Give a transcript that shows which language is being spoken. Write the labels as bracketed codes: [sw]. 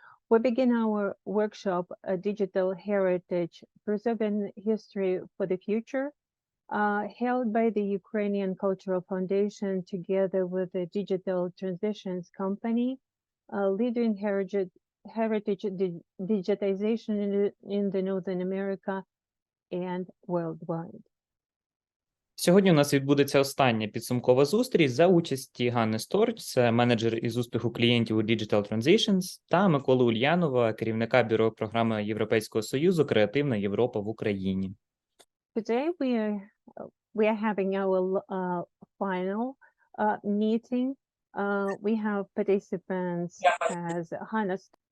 [en] We begin our workshop, Digital Heritage, Preserving History for the Future, held by the Ukrainian Cultural Foundation together with the Digital Transitions Company, leading heritage digitization in the Northern America and worldwide. [uk] Сьогодні у нас відбудеться остання підсумкова зустріч за участі Ханни Сторч, це менеджер із успіху клієнтів у Digital Transitions, та Миколи Ульянова, керівника бюро програми Європейського Союзу Креативна Європа в Україні. [en] Today we are having our final meeting. We have participants as Hannah.